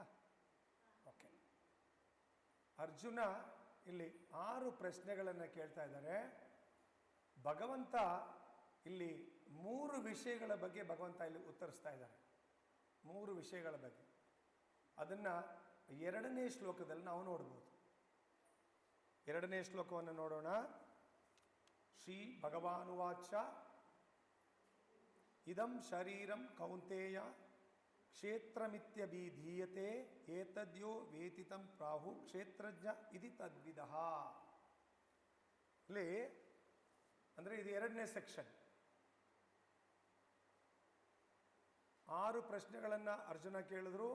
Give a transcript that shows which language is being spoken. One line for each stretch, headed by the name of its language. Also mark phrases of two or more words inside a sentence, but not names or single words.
Kannada: ಓಕೆ, ಅರ್ಜುನ ಇಲ್ಲಿ 6 ಪ್ರಶ್ನೆಗಳನ್ನು ಕೇಳ್ತಾ ಇದ್ದಾರೆ. ಭಗವಂತ ಇಲ್ಲಿ 3 ವಿಷಯಗಳ ಬಗ್ಗೆ ಭಗವಂತ ಇಲ್ಲಿ ಉತ್ತರಿಸ್ತಾ ಇದ್ದಾರೆ. 3 ವಿಷಯಗಳ ಬಗ್ಗೆ. ಅದನ್ನು 2ನೇ ಶ್ಲೋಕದಲ್ಲಿ ನಾವು ನೋಡ್ಬೋದು. 2ನೇ ಶ್ಲೋಕವನ್ನು ನೋಡೋಣ.
Sanskrit: ಶ್ರೀ ಭಗವಾನುವಾಚ ಇದಂ ಶರೀರಂ ಕೌಂತೇಯ ಕ್ಷೇತ್ರಮಿತ್ಯಭಿಧೀಯತೆ ಏತದ್ಯೋ ವೇತಿತಂ ಪ್ರಾಹು ಕ್ಷೇತ್ರಜ್ಞ ಇತಿ ತದ್ವಿದಃ.
Kannada: ಇಲ್ಲಿ ಅಂದರೆ ಇದು 2ನೇ ಸೆಕ್ಷನ್. 6 ಪ್ರಶ್ನೆಗಳನ್ನು ಅರ್ಜುನ ಕೇಳಿದ್ರು.